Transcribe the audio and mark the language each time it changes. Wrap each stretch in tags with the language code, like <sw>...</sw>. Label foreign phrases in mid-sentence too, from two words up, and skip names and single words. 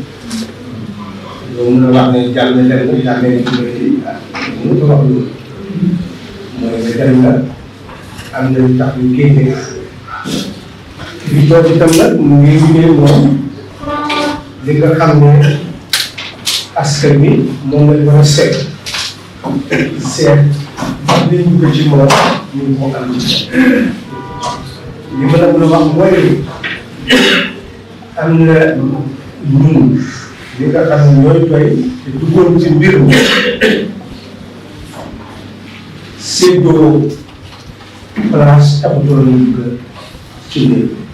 <en>You know, I'm going to tell you that I'm going to do it. I'm going to talk to you. If you don't tell me, we will know. They can come</en> <wo>askan bi moom lañ war a seet seet li ñu ko ci moom ñu ko am ci li ma la mën a wax mooy am na ñun li nga xam ne ñooy doy te duggoon ci mbir mi séddoo place taxutoon nañu ko ci néeg</wo>